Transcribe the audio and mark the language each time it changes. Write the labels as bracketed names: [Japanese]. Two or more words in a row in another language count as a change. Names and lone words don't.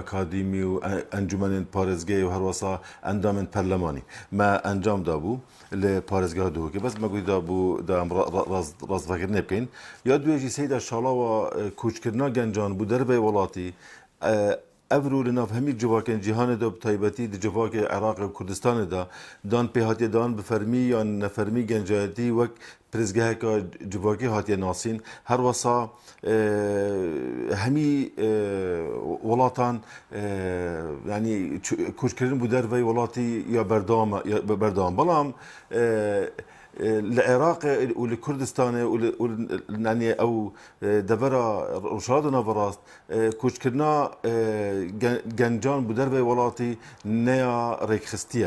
[Kurdish] ئەکادیمی و ئەنجومەنێن پارێزگای و هەروەسا ئەندامên پەرلەمانی مە ئەنجامدا بوو لە پارێزگا دهۆکێ بەس مەگویدا بوو ڕاستڤەکردنێ بکەین یا دوێژی سەیدا شاڵاوە کوچکردنا گەنجان بوو دەربەی وڵاتی ئەڤرو لە ناو هەمی جوواکên cîhanê de bi taybetî di civakê Iraqê û Kurdistanê de dan pê hatiye dan bi fermî yan nefermî gencayetî wek prizgeheka civakî hatiye nasîn her wesa hemî welatan yanî kûçkirin bû derveyê welatî ya berdewam belam li Iraqê û li Kurdistanê û yanî ew devera rojhilata navberast kûçkirina gencan bû derveyê welatî neya rêkxistiye.